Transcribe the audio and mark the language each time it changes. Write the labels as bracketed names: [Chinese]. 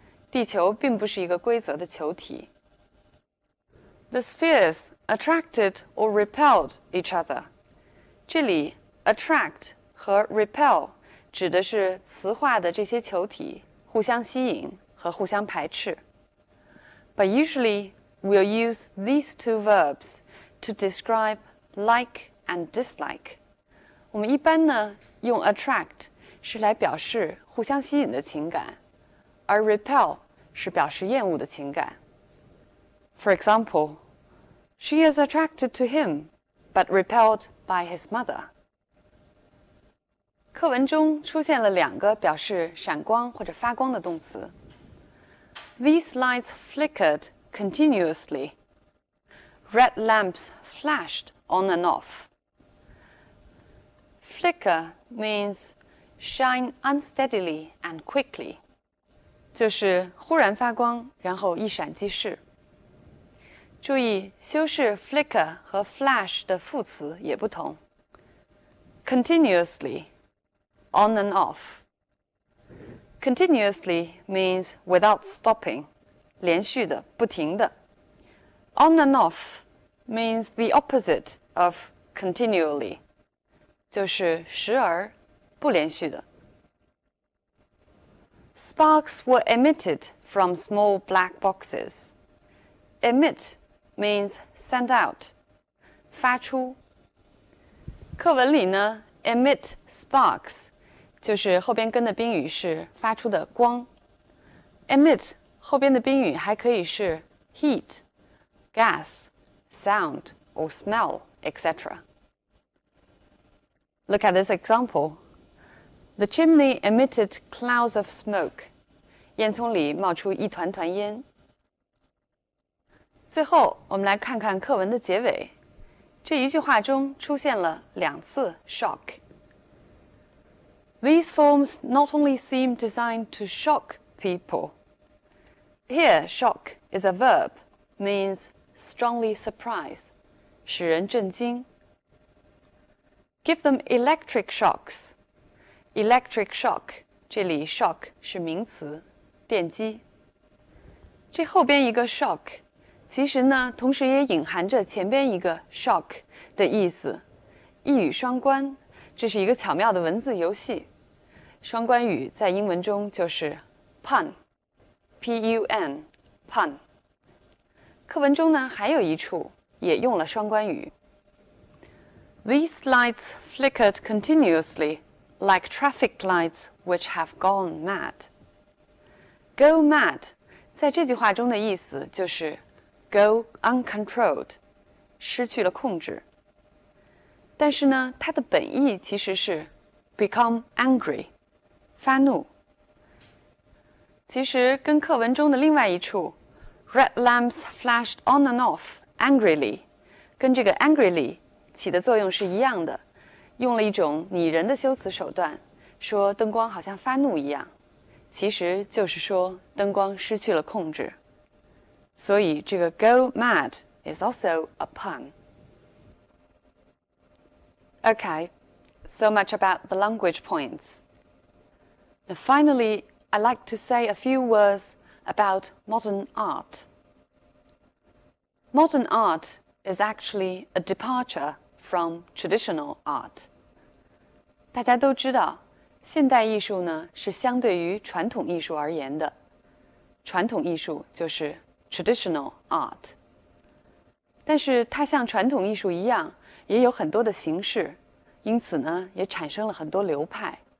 [Chinese] 地球并不是一个规则的球体。 [English] The spheres attracted or repelled each other. [Chinese] 这里 [English] attract 和 repel [Chinese] 指的是磁化的这些球体互相吸引和互相排斥。 [English] But usually we'll use these two verbs to describe like and dislike. [Chinese] 我们一般呢用 attract 是来表示互相吸引的情感，而 repel 是表示厌恶的情感。 [English] For example, she is attracted to him, but repelled by his mother. [Chinese] 课文中出现了2个表示闪光或者发光的动词。 [English] These lights flickered continuously. Red lamps flashed on and off. Flicker means shine unsteadily and quickly. [Chinese] 就是忽然发光，然后一闪即逝。注意，修饰 flicker 和 flash 的副词也不同。 [English] Continuously, on and off. Continuously means without stopping, [Chinese] 连续的，不停的。 [English] On and off means the opposite of continually, [Chinese] 就是时而，不连续的。 [English] Sparks were emitted from small black boxes. Emit means send out, [Chinese] 发出。课文里呢 emit sparks 就是后边跟的宾语是发出的光。 [English] emit [Chinese] 后边的宾语还可以是 [English] heat, gas, sound or smell, etc. Look at this example. The chimney emitted clouds of smoke. [Chinese] 烟囱里冒出一团团烟。最后，我们来看看课文的结尾。这一句话中出现了2次 shock. [English] These forms not only seem designed to shock people. Here, shock is a verb, means strongly surprise, [Chinese] 使人震惊。 [English] Give them electric shocks. Electric shock, [Chinese] 这里 shock 是名词，电击。这后边一个 shock 其实呢，同时也隐含着前边一个 shock 的意思，一语双关。这是一个巧妙的文字游戏。双关语在英文中就是 pun, P-U-N, pun。课文中呢还有一处也用了双关语。 [English] These lights flickered continuously, like traffic lights which have gone mad. [Chinese] Go mad 在这句话中的意思就是 [English] go uncontrolled, [Chinese] 失去了控制。但是呢，它的本意其实是 [English] become angry, [Chinese] 发怒。其实跟课文中的另外一处 [English] red lamps flashed on and off angrily [Chinese] 跟这个 angrily 起的作用是一样的，用了一种拟人的修辞手段，说灯光好像发怒一样，其实就是说灯光失去了控制。所以这个 [English] go mad is also a pun. Okay, so much about the language points. Now finally, I'd like to say a few words about modern art. Modern art is actually a departure from traditional art. [Chinese] 大家都知道，现代艺术呢是相对于传统艺术而言的。传统艺术就是 traditional art. 但是它像传统艺术一样，也有很多的形式，因此呢，也产生了很多流派。